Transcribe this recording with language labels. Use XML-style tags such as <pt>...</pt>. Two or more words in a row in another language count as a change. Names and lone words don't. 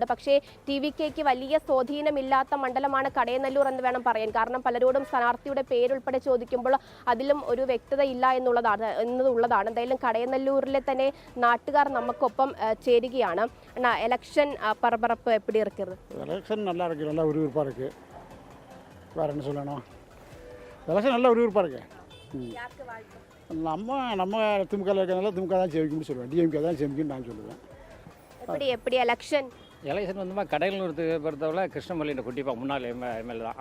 <ml>പക്ഷേ TVKയ്ക്ക് വലിയ സ്വാധീനമില്ലാത്ത മണ്ഡലമാണ് കടയനല്ലൂർ എന്ന് വേണം പറയാൻ. കാരണം പലരോടും സ്ഥാനാർത്ഥിയുടെ പേരുൾപ്പെടെ ചോദിക്കുമ്പോൾ അതിലും ഒരു വ്യക്തത ഇല്ല എന്നുള്ളതാണ്. എന്തായാലും കടയനല്ലൂരിലെ തന്നെ നാട്ടുകാർ നമുക്കൊപ്പം ചേരുകയാണ്.</ml> <ta>எலக்ஷன் பரபரப்பு எப்பிடி இருக்குன்னது? எலெக்ஷன் நல்லா இருக்குது, நல்லா விறுவிறுப்பாக இருக்குது. வேறு என்ன சொல்லணும், எலெக்ஷன் நல்லா விறுவிறுப்பாக இருக்குது. நம்ம திமுகவில் இருக்கிறதுனால திமுக தான் ஜெயிக்கும்னு சொல்லுவேன். DMK தான் ஜெயிக்கும்னு நான் சொல்லுவேன். எப்படி எலெக்ஷன் வந்து கடலூருக்கு பொறுத்தவரை கிருஷ்ணமல்லியின் குட்டிப்பா முன்னாள் MLA தான்.</ta>